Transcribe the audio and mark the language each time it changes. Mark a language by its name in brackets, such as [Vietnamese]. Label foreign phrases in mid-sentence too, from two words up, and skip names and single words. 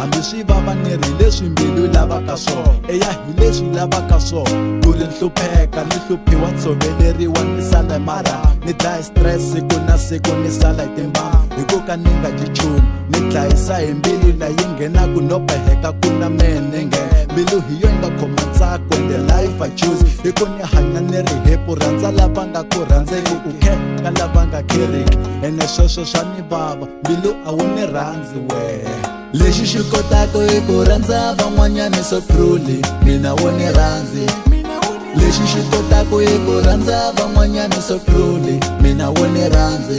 [Tsonga] Hambi swi vava ni ri leswi mbilu yi lavaka swona, eya hi leswi yi lavaka swona. Ku ri nhlupheka ni hluphiwa tshoveleriwa ni sala hi marhambu, ni dlaya stress siku na siku ni sala hi timbambu. Hi ku ka ni nga dyi nchumu ni dlayisa hi mbilu leyi nghenaku no beheka ku na mene nghena. Mbilu hi yo yi nga khoma ntsako [English] and the life I choose. [Tsonga] Hi ku ni hanya ni ri hepu, rhandza lava nga ku rhandzeki, ku khenga lava nga khereki. Ene sweswo swa ni vava, mbilu a wu ni rhandzi wehe. Lexi xi kotaka i ku rhandza van'wanyani [English] so truly, [Tsonga] mina wo ni rhandzi. Lexi xi kotaka i ku rhandza van'wanyani [English] so truly, [Tsonga] mina wo ni rhandzi.